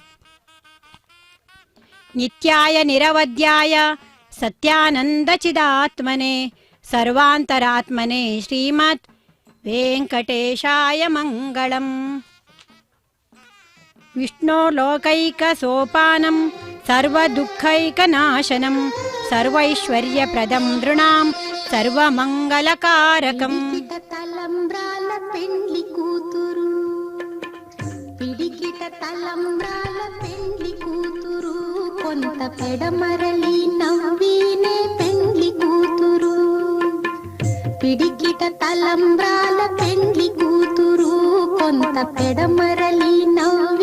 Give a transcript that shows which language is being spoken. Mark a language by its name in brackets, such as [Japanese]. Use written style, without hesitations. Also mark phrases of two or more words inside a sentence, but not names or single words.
[Sanskrit] ನಿತ್ಯಾಯ ನಿರವಧ್ಯಾಯ ಸತ್ಯಾನಂದಚಿದಾತ್ಮನೆ ಸರ್ವಾಂತರಾತ್ಮನೆ ಶ್ರೀಮತ್ ವೆಂಕಟೇಶಾಯ ಮಂಗಳಂ. ವಿಷ್ಣೋರ್ಲೋಕೈಕಸೋಪಾನಂ ಸರ್ವದುಃಖೈಕನಾಶನಂ ಸರ್ವೈಶ್ವರ್ಯಪ್ರದಂ ನೃಣಾಂ ಸರ್ವమంగళకారకం. [Telugu] తలంబ్రాల పెండ్లి కూతురు పిడికిట తలంబ్రాల పెండ్లి కూతురు కొంత పెడమరలి నవ్వినే పెండ్లి కూతురు పిడికిట తలంబ్రాల పెండ్లి కూతురు కొంత పెడమరలి